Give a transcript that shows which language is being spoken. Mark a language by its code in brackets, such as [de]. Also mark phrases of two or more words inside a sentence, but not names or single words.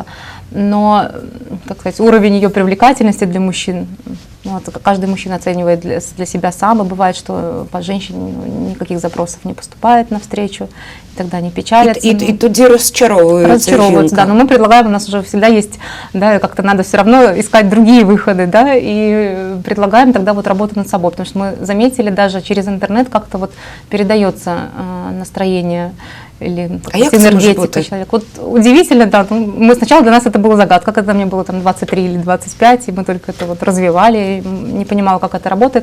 [ru] Но, как сказать, уровень ее привлекательности для мужчин, ну, каждый мужчина оценивает для себя сам, и бывает, что по женщине никаких запросов не поступает навстречу, и тогда они печалятся. [uk] И тоді розчаровуються жінка. [ru] Да, но мы предлагаем, у нас уже всегда есть, да, как-то надо все равно искать другие выходы, да, и предлагаем тогда вот работу над собой, потому что мы заметили, даже через интернет как-то вот передается настроение или энергетика человека. Вот удивительно, да, мы сначала для нас это была загадка, когда мне было там 23 или 25, и мы только это вот развивали, не понимала, как это работает.